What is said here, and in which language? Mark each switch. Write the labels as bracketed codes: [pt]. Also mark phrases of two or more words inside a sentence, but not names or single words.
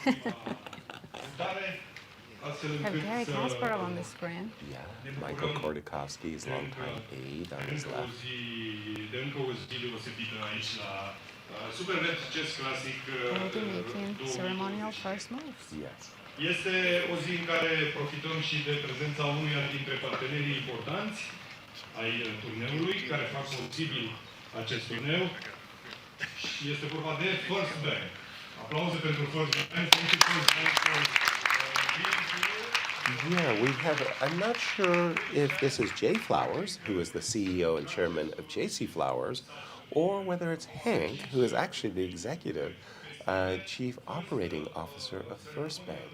[en] We have Gary Kasparov on the screen. Yeah, Michael Kordakovsky's longtime aide on his left. We'll be making ceremonial first moves. Yes. [ro] Este o zi în care profităm și de prezența unuia dintre partenerii importanți ai turneului, care fac posibil acest turneu. Și este vorba de First Bank. Aplauze pentru First Bank. [en] Thank you, First Bank, for being here. Yeah, we have, I'm not sure if this is Jay Flowers, who is the CEO and chairman of JC Flowers, or whether it's Hank, who is actually the executive chief operating officer of First Bank.